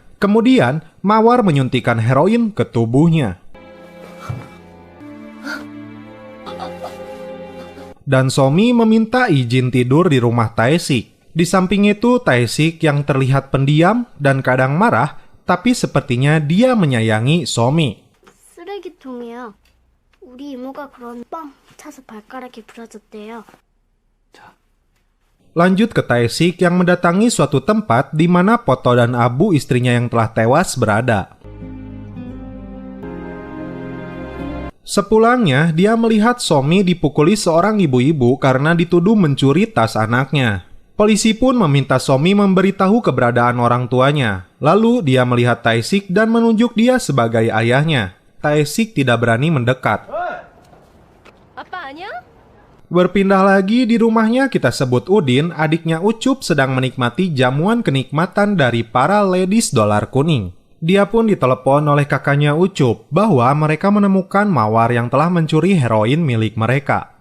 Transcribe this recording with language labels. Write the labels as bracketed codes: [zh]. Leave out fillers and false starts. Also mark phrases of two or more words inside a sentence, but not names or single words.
[id] Kemudian, Mawar menyuntikkan heroin ke tubuhnya. Dan Somi meminta izin tidur di rumah Tae-sik. Di samping itu, Tae-sik yang terlihat pendiam dan kadang marah, tapi sepertinya dia menyayangi Somi. [ko] 쓰레기통이야. 우리 이모가 그런 빵 차서 발가락이 부러졌대요. [id] Lanjut ke Tae-sik yang mendatangi suatu tempat di mana Poto dan Abu istrinya yang telah tewas berada. Sepulangnya, dia melihat Somi dipukuli seorang ibu-ibu karena dituduh mencuri tas anaknya. Polisi pun meminta Somi memberitahu keberadaan orang tuanya. Lalu dia melihat Tae-sik dan menunjuk dia sebagai ayahnya. Tae-sik tidak berani mendekat. [ko] 아빠 아니야? [id] Berpindah lagi di rumahnya, kita sebut Udin, adiknya Ucup sedang menikmati jamuan kenikmatan dari para ladies dolar kuning. Dia pun ditelepon oleh kakaknya Ucup bahwa mereka menemukan Mawar yang telah mencuri heroin milik mereka.